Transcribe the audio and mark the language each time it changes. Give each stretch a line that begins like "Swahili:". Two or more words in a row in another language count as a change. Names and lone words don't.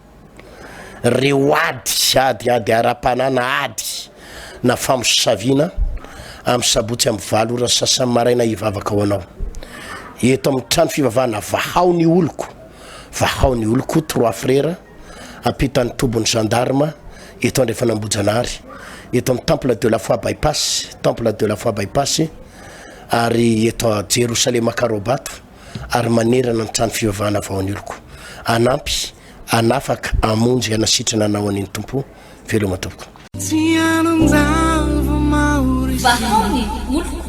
Malagasy: Reo ady ara-panana ady na famosaviana amin'ny sabotsy amin'ny valo ora sasany maraina hivavaka ho anao. Eto amin'ny trano fivavahana vahao ny oloko. Vahao ny oloko 3 frères apitan'ny tobon'ny gendarme eto Andriafanambojanahary. Eto amin'ny temple de la foi bypass, temple de la foi bypass ary eto à Jérusalem Karobato ary manerana ny trano fivavahana vahao ny oloko. Anampy, anafaka, amonjy, anasitrana anao an'iny Tompo. Veloma tompoko. Vahaony oloko.